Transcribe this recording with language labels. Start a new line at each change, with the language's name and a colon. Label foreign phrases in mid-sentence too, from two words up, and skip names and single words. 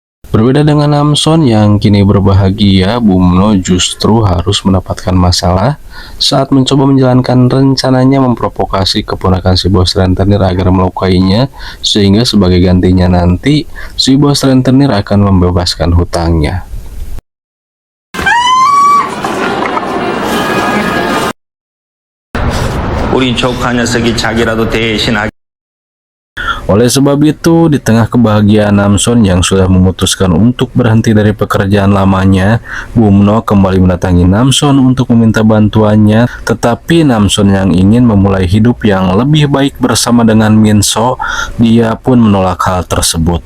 Indonesian: Berbeda dengan Namson yang kini berbahagia, Bumno justru harus mendapatkan masalah saat mencoba menjalankan rencananya memprovokasi keponakan si bos rentenir agar melukainya, sehingga sebagai gantinya nanti si bos rentenir akan membebaskan hutangnya.
Korean: 우린 조카 녀석이 자기라도 대신하게.
Indonesian: Oleh sebab itu, di tengah kebahagiaan Namson yang sudah memutuskan untuk berhenti dari pekerjaan lamanya, Bumno kembali mendatangi Namson untuk meminta bantuannya. Tetapi Namson yang ingin memulai hidup yang lebih baik bersama dengan Minso, dia pun menolak hal tersebut.